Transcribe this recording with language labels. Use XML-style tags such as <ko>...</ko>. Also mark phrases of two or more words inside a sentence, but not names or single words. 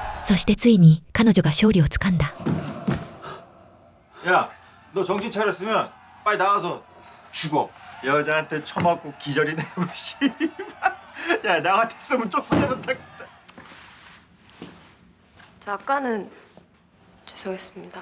<ja>そしてついに彼女が勝利をつかんだ。</ja> <ko>야, 너 정신 차렸으면 빨리 나가서 죽어. 여자한테 처맞고 기절이 되고 씨발. 야, 나 같았으면 쪽팔려서 딱. 저 아까는 죄송했습니다.</ko>